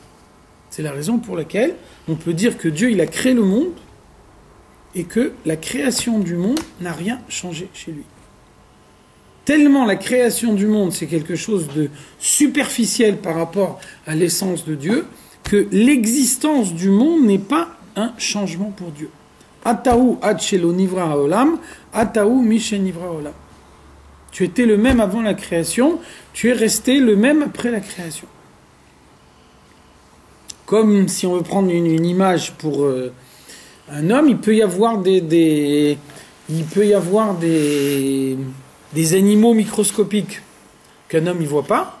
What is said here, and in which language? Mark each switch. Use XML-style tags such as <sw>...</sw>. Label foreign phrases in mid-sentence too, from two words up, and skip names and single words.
<fr>C'est la raison pour laquelle on peut dire que Dieu, il a créé le monde et que la création du monde n'a rien changé chez lui. Tellement la création du monde, c'est quelque chose de superficiel par rapport à l'essence de Dieu, que l'existence du monde n'est pas un changement pour Dieu.</fr> <he>אתה הוא עד שלא נברא העולם, אתה הוא משנברא העולם.</he> <fr>Tu étais le même avant la création, tu es resté le même après la création. Comme si on veut prendre une image pour un homme, il peut y avoir des animaux microscopiques qu'un homme ne voit pas.</fr>